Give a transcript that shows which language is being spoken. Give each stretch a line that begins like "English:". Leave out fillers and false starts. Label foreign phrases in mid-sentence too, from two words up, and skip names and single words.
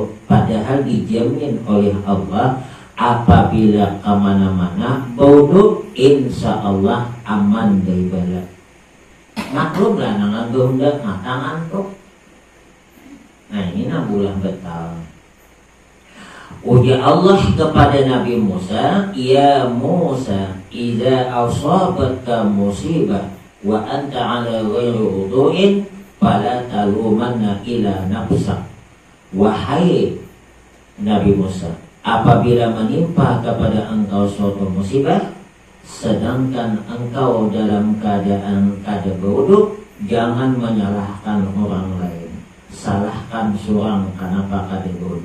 Banjar: Padahal dijamin oleh Allah apabila kemana-mana bauduk
Arabic: إن شاء الله
Banjar: aman dari bala. Maklum lah nangan gondak tangan tuh. Nah ini bulan betal. Ujar Allah kepada Nabi Musa,
Arabic: يا موسى إذا أصابتك مصيبة وأنت على غير وضوء فلا تلومن إلا نفسك.
Banjar: Wahai Nabi Musa, apabila menimpa kepada engkau suatu musibah sedangkan engkau dalam keadaan kada berwudu, jangan menyalahkan orang lain, salahkan seorang kenapa kada berwudu.